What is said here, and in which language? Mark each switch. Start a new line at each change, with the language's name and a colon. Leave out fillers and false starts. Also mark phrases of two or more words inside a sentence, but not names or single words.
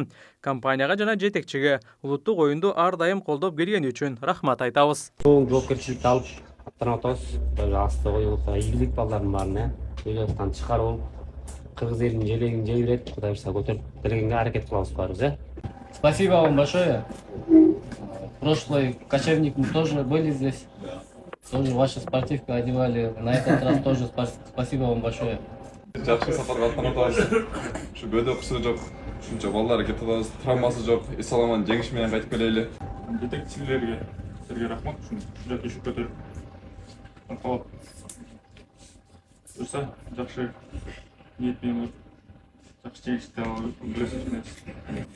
Kyrgyz: Компанияга жана жетекчиге улуттук оюнду ар дайым колдоп келгени үчүн рахмат айтабыз. Жоопкерчиликти алып аттанып атабыз. Асты коюлса ийгилик балдардын баарына ойлоптан чыгарып, кыргыз элинин желегин желбирет, Кудай буйрса көтөрүп келгенге аракет кылабыз баарыбыз.
Russian: Спасибо вам большое. Прошлый кочевник мы тоже были здесь. Тоже ваши спортивки одевали. На этот раз тоже спасибо вам большое.
Kyrgyz: Жакшы сапарга аттанып атабыз. Ушу бөдө кысуу жок, ушунча балдар кетип атабыз, травмасы жок, эс аламан жеңиш менен кайтып келели. Жетекчилерге сизге рахмат, ушунча түшүп көтөрүп калып. Буюрса жакшы ниет менен жакшы жеңишти алып күрөшүп